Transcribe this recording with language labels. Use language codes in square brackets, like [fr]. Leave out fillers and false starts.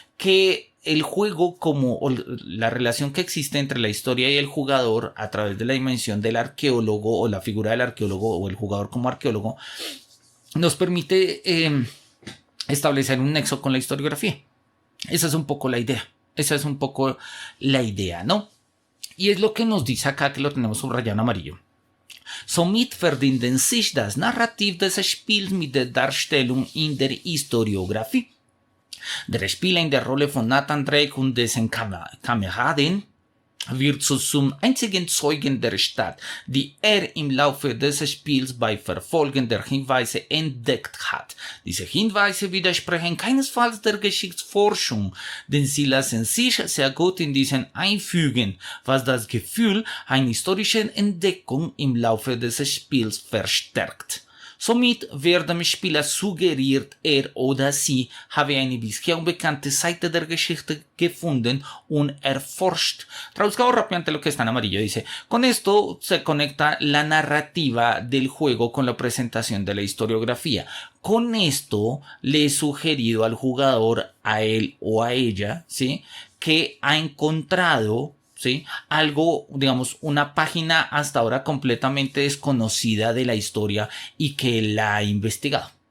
[es] Que el juego como la relación que existe entre la historia y el jugador a través de la dimensión del arqueólogo o la figura del arqueólogo o el jugador como arqueólogo nos permite establecer un nexo con la historiografía. Esa es un poco la idea. Esa es un poco la idea, ¿no? Y es lo que nos dice acá, que lo tenemos subrayado en amarillo. [de] Somit verbinden sich das Narrativ des Spiels mit der Darstellung in der Historiografie. Der Spieler in der Rolle von Nathan Drake und dessen Kameraden wird zum einzigen Zeugen der Stadt, die im Laufe des Spiels bei Verfolgen der Hinweise entdeckt hat. Diese Hinweise widersprechen keinesfalls der Geschichtsforschung, denn sie lassen sich sehr gut in diesen einfügen, was das Gefühl einer historischen Entdeckung im Laufe des Spiels verstärkt. Somit wird dem Spieler suggeriert, oder sie habe eine bisher unbekannte Seite der Geschichte gefunden und erforscht. [es] Traduzcado rápidamente lo que está en amarillo, dice, con esto se conecta la narrativa del juego con la presentación de la historiografía. Con esto le he sugerido al jugador, a él o a ella, ¿sí? Que ha encontrado, ¿sí? Algo, digamos, una página hasta ahora completamente desconocida de la historia y que la ha investigado.